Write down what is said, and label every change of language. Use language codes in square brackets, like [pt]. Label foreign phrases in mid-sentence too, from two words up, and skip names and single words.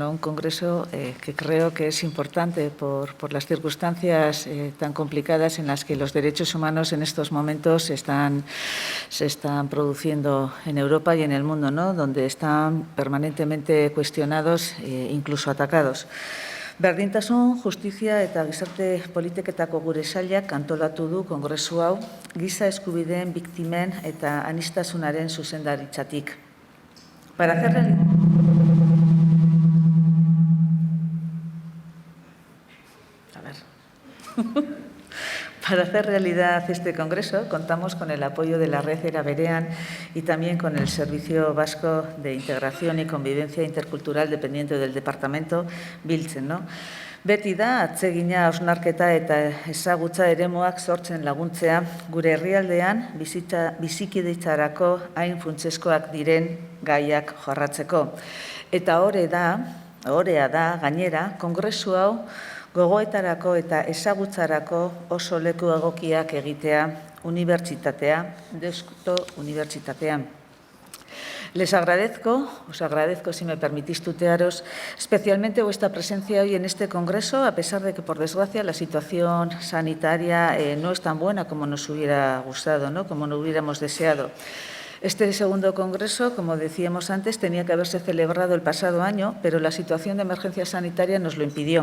[es] Un congreso que creo que es importante por las circunstancias tan complicadas en las que los derechos humanos en estos momentos se están produciendo en Europa y en el mundo, ¿no? Donde están permanentemente cuestionados e incluso atacados. [eu] Berdintasun, justizia eta gizarte politiketako gure sailak antolatu du kongresu hau giza eskubideen biktimen eta aniztasunaren zuzendaritzatik. [es] Para hacer realidad este congreso, contamos con el apoyo de la Red Era Berean y también con el Servicio Vasco de Integración y Convivencia Intercultural dependiente del Departamento Biltzen, ¿no? [eu] Beti da, atsegina hausnarketa eta ezagutza eremuak sortzen laguntzea gure herrialdean bizikidetzarako hain funtsezkoak diren gaiak jorratzeko. Eta orea da gainera, kongresu hau gogoetarako eta ezagutzarako oso leku egokiak egitea unibertsitatean. [es] Os agradezco, si me permitís tutearos, especialmente vuestra presencia hoy en este congreso, a pesar de que, por desgracia, la situación sanitaria no es tan buena como nos hubiera gustado, ¿no? Como nos hubiéramos deseado. Este segundo congreso, como decíamos antes, tenía que haberse celebrado el pasado año, pero la situación de emergencia sanitaria nos lo impidió.